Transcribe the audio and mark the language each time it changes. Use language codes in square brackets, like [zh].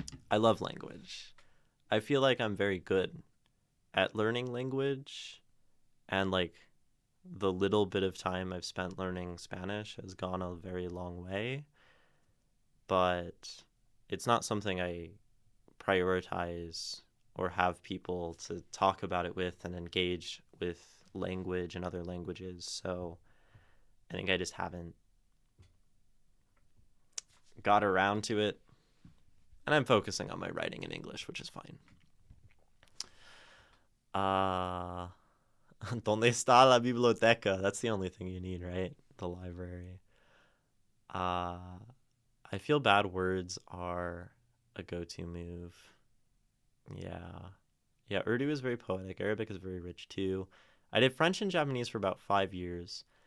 [en] I love language. I feel like I'm very good at learning language, and like the little bit of time I've spent learning Spanish has gone a very long way, but it's not something I prioritize or have people to talk about it with and engage with language and other languages. So I think I just haven't got around to it. And I'm focusing on my writing in English, which is fine. [es] Uh, ¿Dónde está la biblioteca? [en] That's the only thing you need, right? The library. Uh, I feel bad words are a go-to move. Yeah. Yeah, Urdu is very poetic. Arabic is very rich too. I did French and Japanese for about 5 years.